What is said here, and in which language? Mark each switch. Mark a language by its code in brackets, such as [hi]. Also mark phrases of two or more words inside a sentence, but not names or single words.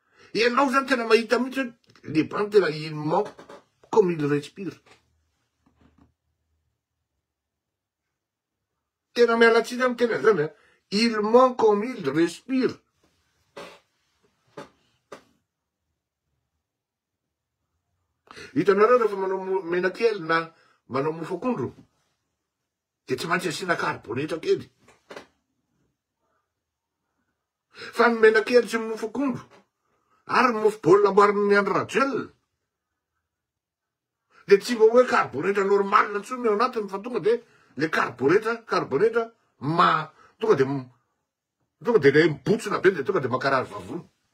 [mg] Ianao zany tena mahita mihitsy hoe le bran tena [fr] il manque comme il respire. [mg] Tena mialatsiny amy tena zany a. [fr] Il manque comme il respire. [mg] Hitanareo rehefa manao menakely na manao mofo akondro, de tsy maintsy asina carbonetra kely. Fa ny menakely sy mofo akondro, ary mofo baolina amboarin'ny Andry Rajoelina, de tsy mba hoe carbonetra normal ntsony ao anatiny fa tonga de le carbonetra tonga de le mibotsona be de tonga de makarary vavony.